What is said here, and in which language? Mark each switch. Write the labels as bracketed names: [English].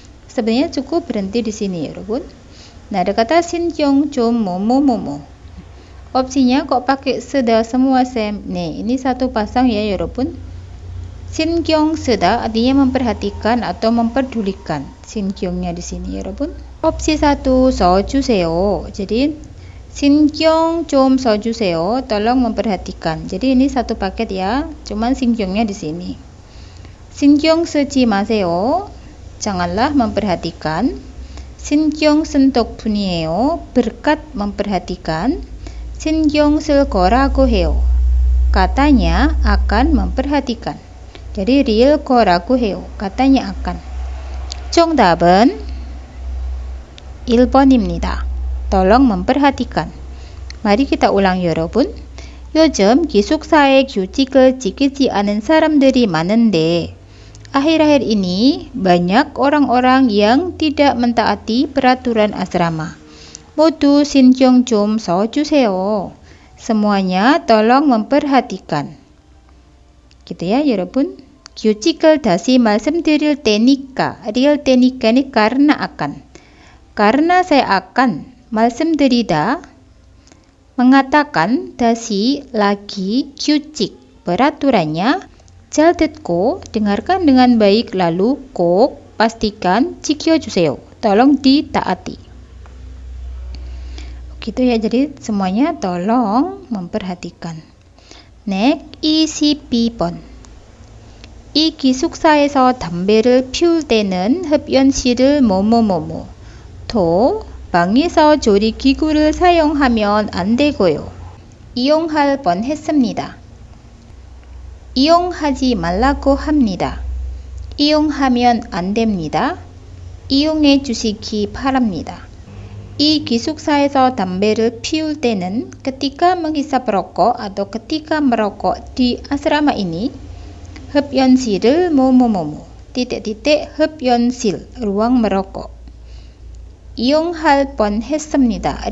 [Indonesian] sebenarnya cukup berhenti di sini 여러분. Nah, ada kata 신경 좀 뭐뭐뭐뭐. opsinya kok pakai seda semua sem. Nih, ini satu pasang ya 여러분. 신경 쓰다 artinya memperhatikan atau memperdulikan. 신경nya di sini 여러분. [Korean] opsi 1 써주세요. jadi 신경 좀 써주세요. [Indonesian] tolong memperhatikan. jadi ini satu paket ya. cuman 신경nya di sini. [Korean] 신경 쓰지 마세요. [Indonesian] janganlah memperhatikan. [Korean] 신경 쓴 덕분이에요. [Indonesian] berkat memperhatikan. [Korean] 신경 쓸 거라고 해요. [Indonesian] katanya akan memperhatikan. jadi real 거라고 해요. katanya akan. [Korean] 정답은 1번입니다. [Indonesian] tolong memperhatikan. mari kita ulang 여러분. [Korean] 요즘 기숙사에 규칙을 지키지 않은 사람들이 많은데 [Indonesian] akhir-akhir ini banyak orang-orang yang tidak mentaati peraturan asrama. [Korean] 모두 신경 좀 써주세요. [Indonesian] semuanya tolong memperhatikan. gitu ya 여러분. [Korean] 규칙을 다시 말씀드릴 테니까. [Indonesian] real 테니까 ini karena akan. karena saya akan 말씀드리다 mengatakan 다시 lagi 규칙 peraturannya [Korean] 잘 듣고 [Indonesian] dengarkan dengan baik lalu 꼭 pastikan [Korean] 지켜주세요. [Indonesian] tolong ditaati. gitu ya jadi semuanya tolong memperhatikan. [Korean] 넥 22번. 이 기숙사에서 담배를 피울 때는 흡연실을 뭐뭐뭐뭐 또 방에서 조리기구를 사용하면 안 되고요. 이용할 뻔했습니다. 이용하지 말라고 합니다. 이용하면 안 됩니다. 이용해 주시기 바랍니다. 이 기숙사에서 담배를 피울 때는 [Indonesian] ketika menghisap rokok atau ketika merokok di asrama ini [Korean] 흡연실을 뭐뭐뭐뭐 [Indonesian] titik-titik 흡연실 ruang merokok. [Korean] 이용할 뻔했습니다.